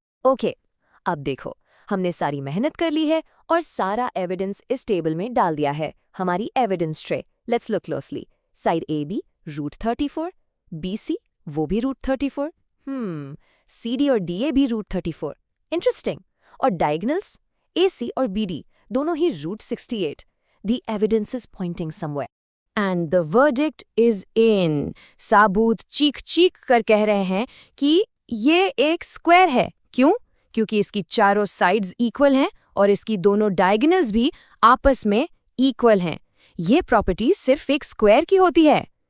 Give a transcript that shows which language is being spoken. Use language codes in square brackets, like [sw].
[hi] Okay, अब देखो, हमने सारी मेहनत कर ली है और सारा एविडेंस इस टेबल में डाल दिया है, हमारी evidence tray. [en] Let's look closely. [hi] Side AB √34, BC वो भी √34, CD और DA भी √34। इंटरेस्टिंग। और डायगोनल्स AC और BD दोनों ही √68। [en] The evidence is pointing somewhere. And the verdict is in. [hi] साबूत चीख चीख कर कह रहे हैं कि ये एक स्क्वायर है। क्यों? क्योंकि इसकी चारों साइड्स इक्वल हैं और इसकी दोनों डायगोनल्स भी आपस में इक्वल हैं। ये प्रॉपर्टी सिर्फ एक स्क्वायर की होती है।